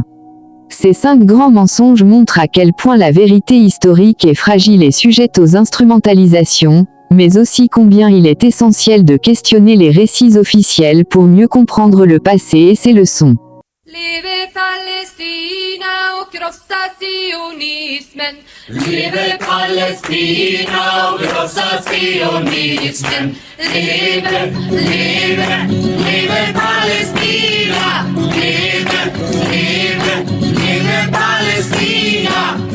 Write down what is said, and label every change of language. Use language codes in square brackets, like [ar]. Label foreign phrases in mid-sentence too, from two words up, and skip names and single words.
[fr] Ces 5 grands mensonges montrent à quel point la vérité historique est fragile et sujette aux instrumentalisations, mais aussi combien il est essentiel de questionner les récits officiels pour mieux comprendre le passé et ses leçons. [sv] Liebe Palästina, krossa sionismen. Leve Palestina och krossa sionismen. Leve, leve, leve Palestina. Leve, leve, leve Palestina.